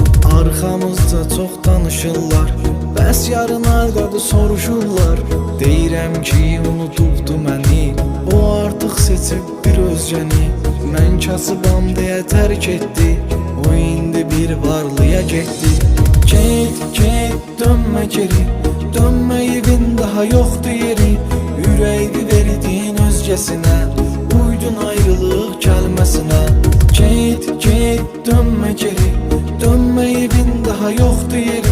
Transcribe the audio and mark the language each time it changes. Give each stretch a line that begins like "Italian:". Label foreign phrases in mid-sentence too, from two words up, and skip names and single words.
Azerbaijani: Arxamızda çox danışırlar, bəs yarın arqadı soruşurlar. Deyirəm ki unutubdu məni, o artıq seçib bir özgəni. Mən kasıbam deyə tərk etdi, o indi bir varlıya getdi.
Turkish: Get dönme geri, dönme evin daha yoktu yeri. Yüreğini verdin özgesine, uydun ayrılık kelimesine. Get dönme geri, dönme evin daha yoktu yeri.